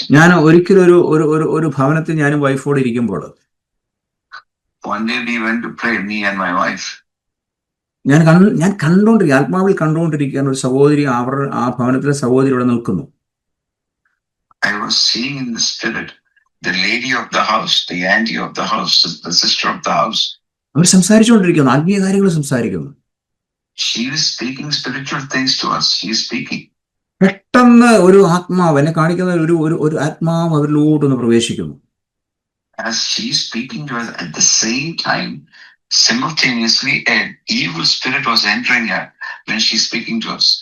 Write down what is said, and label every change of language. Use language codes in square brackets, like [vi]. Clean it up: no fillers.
[ml] ഞാൻ ഒരിക്കലും ഒരു ഭവനത്തിൽ ഞാനും വൈഫോട് ഇരിക്കുമ്പോൾ, [en] one day we went to pray, me and my wife. [ml] ഞാൻ കണ്ടോണ്ടിരിക്കുക, ആത്മാവിൽ കണ്ടുകൊണ്ടിരിക്കുകയാണ്, ഒരു സഹോദരി ആ ഭവനത്തിലെ സഹോദരി ഇവിടെ നിൽക്കുന്നു. [en] I was seeing in the spirit the lady of the house, the auntie of the house, the sister of the house. [ml] അവർ സംസാരിച്ചുകൊണ്ടിരിക്കുന്നു, ആത്മീയ കാര്യങ്ങൾ സംസാരിക്കുന്നു. [en] She is speaking spiritual things to us. She is speaking. [ml] പെട്ടെന്ന് ഒരു ആത്മാവ്, എന്നെ കാണിക്കുന്ന ഒരു ആത്മാവ് അവരിലോട്ടൊന്ന് പ്രവേശിക്കുന്നു. [en] As she is speaking to us, at the same time, simultaneously, an evil spirit was entering her when she is speaking to us.